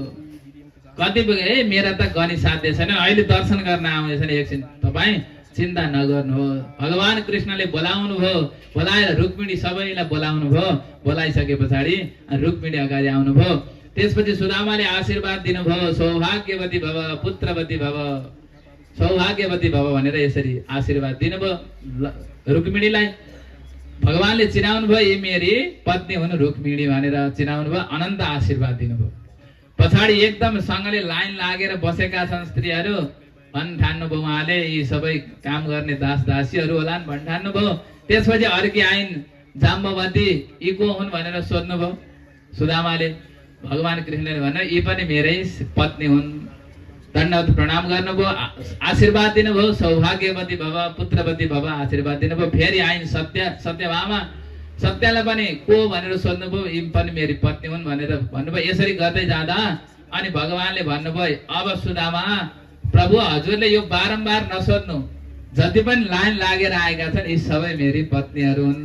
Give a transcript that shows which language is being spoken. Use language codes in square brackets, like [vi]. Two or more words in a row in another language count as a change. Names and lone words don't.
[ne] कति पुगे ए मेरा त गनी साध्य छैन, अहिले दर्शन गर्न आउँदैछन्, एकछिन तपाईँ चिन्ता नगर्नु। भगवान कृष्णले बोलाउनु भयो, बोलाएर रुक्मिणी सबैलाई बोलाउनु भयो। बोलाइसके पछाडि रुक्मिणी अगाडि आउनुभयो। त्यसपछि सुदामाले आशीर्वाद दिनुभयो, [sa] सौभाग्यवती भव पुत्रवती भव, सौभाग्यवती भव [ne] भनेर यसरी आशीर्वाद दिनुभयो रुक्मिणीलाई। भगवानले चिनाउनु भयो यी मेरी पत्नी हुन् रुक्मिणी भनेर चिनाउनु भयो, अनन्त आशीर्वाद दिनुभयो। पछाडि एकदम सँगले लाइन लागेर बसेका छन् स्त्रीहरू। भन्ठान्नुभयो उहाँले यी सबै काम गर्ने दास दासीहरू होलान् भन्ठान्नुभयो। त्यसपछि अर्की आइन् जाम्बवती, यी को हुन् भनेर सोध्नुभयो सुदामाले। भगवान कृष्णले भन्नु यी पनि मेरै पत्नी हुन्। दण्डवत प्रणाम गर्नुभयो, आशीर्वाद दिनुभयो, [sa] सौभाग्यवती भव पुत्रवती भव [ne] आशीर्वाद दिनुभयो। फेरि आइन् सत्यभामा, सत्यलाई पनि को भनेर सोध्नुभयो, यी पनि मेरी पत्नी हुन् भनेर भन्नुभयो। यसरी गर्दै जाँदा अनि भगवानले भन्नुभयो अब सुदामा प्रभु हजुरले यो बारम्बार नसोध्नु, जति पनि लाइन लागेर आएका छन् यी सबै मेरी पत्नीहरू हुन्।